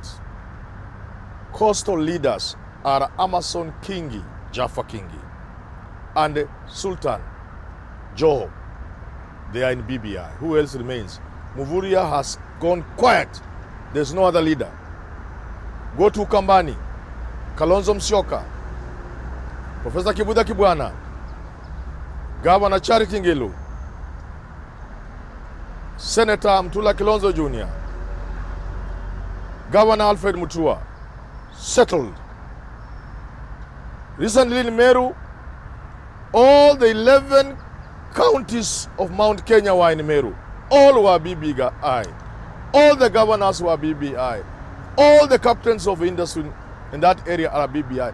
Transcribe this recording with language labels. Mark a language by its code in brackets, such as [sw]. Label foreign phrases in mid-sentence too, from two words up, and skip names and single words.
[en] Coastal leaders are Amason Kingi, Jaffa Kingi, and Sultan Joho. They are in BBI. Who else remains? Muvuria has gone quiet. There's no other leader. Go to Kambani. Kalonzo Musyoka, Professor Kibuda Kibwana, Governor Charity Ngilu, Senator Mtula Kilonzo Jr., Governor Alfred Mutua, settled. Recently in Meru, all the 11 counties of Mount Kenya were in Meru. All were BBI. All the governors were BBI. All the captains of industry in that area are BBI.